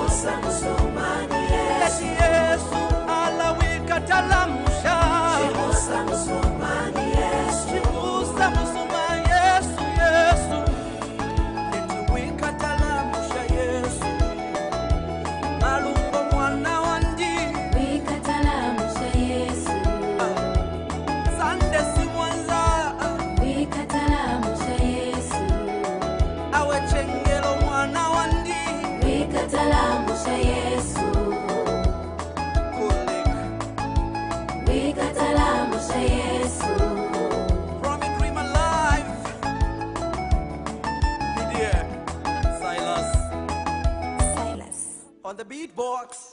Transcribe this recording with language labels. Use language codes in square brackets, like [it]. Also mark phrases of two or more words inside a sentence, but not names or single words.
[bem] Leti Yesu alawikatalamusha. Chimusa musumani Yesu, Yesu. Leti wikatalamusha Yesu. Malungo mwana wandi. Sande si mwanza. Awe chengelo mwana wandi. [en] From a dream alive. Didier, Silas. On the beatbox.